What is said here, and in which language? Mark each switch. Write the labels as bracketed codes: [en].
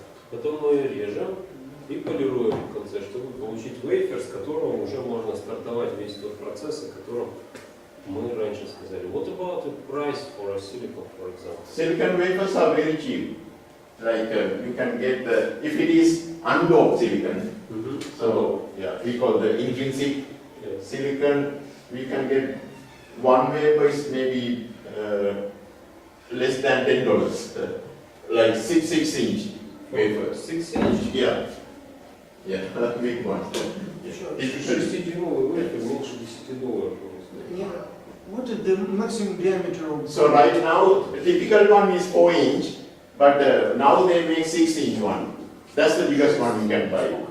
[ru] Потом мы ее режем и полируем в конце, чтобы получить вейфер, с которого уже можно стартовать весь тот процесс, о котором мы раньше сказали. [en] What about the price for a silicon, for example? Silicon wafers are very cheap. Like you can get the, if it is undoped silicon, so yeah, we call the intrinsic silicon, we can get one wafer is maybe less than $10, like 6 inch wafer. 6 inch? Yeah, big one. [ru] 6-дюймовый вейфер меньше $10. [en] What is the maximum diameter of? So right now, the typical one is 4 inch, but now they make 6 inch one. That's the biggest one you can buy.